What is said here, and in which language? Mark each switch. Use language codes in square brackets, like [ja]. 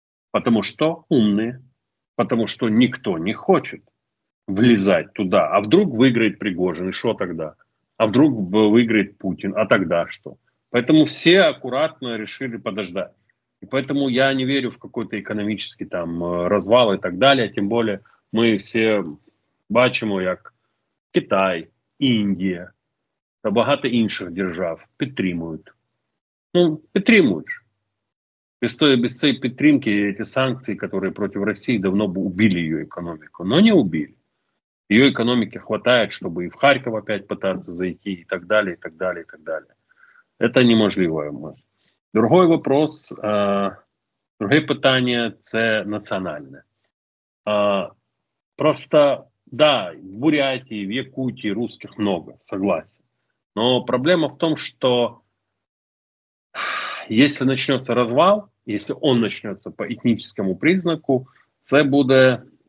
[ru] Потому что умные, потому что никто не хочет влезать туда. А вдруг выиграет Пригожин, и что тогда? А вдруг выиграет Путин, а тогда что? Поэтому все аккуратно решили подождать. И поэтому я не верю в какой-то экономический там розвал и так далее. Тем более мы все [uk] бачимо, як Китай, Індія та багато інших держав підтримують. Ну, підтримують. Без цієї підтримки [ru] эти санкции, которые против России, давно бы убили ее экономику. Но не убили. Ее экономике хватает, чтобы и в Харьков опять пытаться зайти, и так далее, и так далее, и так далее. Это неможливо. Другой вопрос, [uk] друге питання – це національне. [ru] Просто, да, в Бурятии, в Якутии русских много, согласен. Но проблема в том, что если начнется развал, если он начнется по этническому признаку, [uk] це буде...